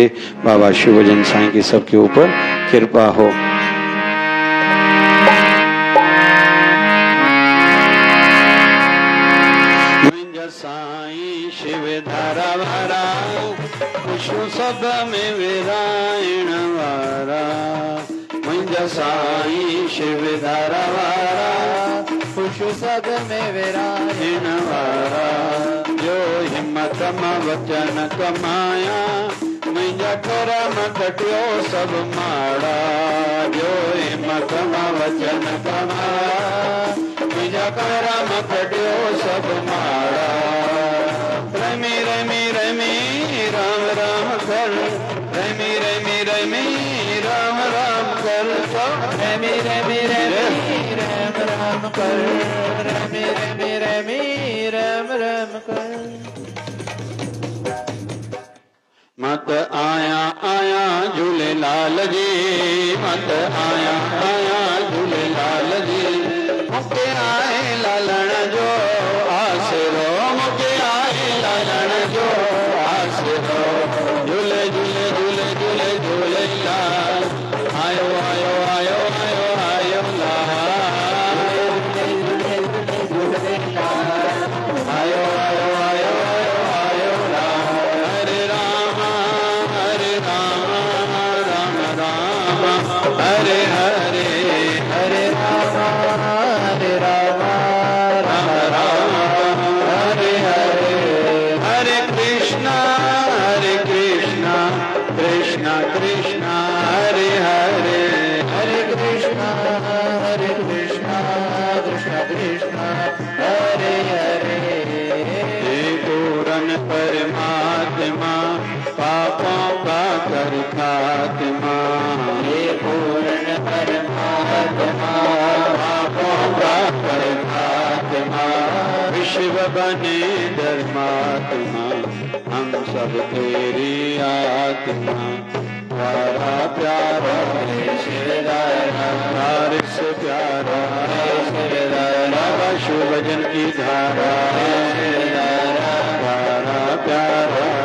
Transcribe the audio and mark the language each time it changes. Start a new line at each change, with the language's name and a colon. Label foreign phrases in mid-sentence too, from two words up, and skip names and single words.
Hindi: बाबा शिवभजन साईं की सबके ऊपर कृपा हो।
Sindhi: साईं शिव धारा भरा पुष्प सब में विरायण वारा मुंहिंजा साईं शिव धारा वारा पुष्प सब में विराजन वारा जो हिम्मत मां वचन कमाया मुंहिंजा करम कटियो सब माड़ा जो हिम्मत मां वचन कमाया मुंहिंजा करम कटियो सब माड़ा रमी रमी रमी राम राम कर रमी रमी रमी राम राम कर रमी रमी रमी राम राम कर रमी रमी रमी राम राम कर मत आया आया झूलेलाल जी मत आया आया झूलेलाल जी मुके आए लालण जो आसरो मुके आए लालण जो आसरो झूले झूले झूले झूले झूलेलाल आयो आयो आयो आयो आयो लाल आयो आयो आयो आयो आयो लाल हरे राम राम राम हरे हरे हरे राम राम राम हरे हरे हरे कृष्णा कृष्णा कृष्णा हरे हरे हरे कृष्णा कृष्णा कृष्णा हरे हरे
Hindi: हे पूरन परमात्मा पापों का कर खात्मा हे पूर्ण परमात्मा पापों का कर खात्मा विश्व बने धर्मात्मा हम सब तेरी आत्मा प्यारा प्यारा प्यारे से प्यारा बाबा शिव भजन की धारा प्यारा प्यारा